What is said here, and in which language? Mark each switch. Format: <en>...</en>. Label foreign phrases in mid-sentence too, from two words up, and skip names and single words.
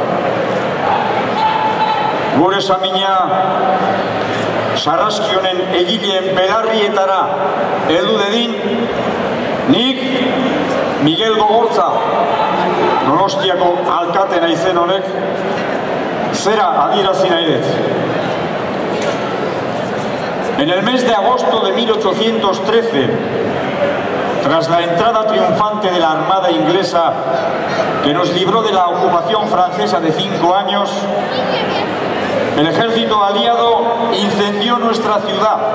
<eu>Gure samina Sarraski honen egileen belarrietara heldu dedin, nik Miguel Gogorza, Donostiako alkate naizen honek, zera adierazi nahi dut.</eu> <es>En el mes de agosto de 1813, tras la entrada triunfante de la Armada inglesa que nos libró de la ocupación francesa de 5 años, el ejército aliado incendió nuestra ciudad.</es>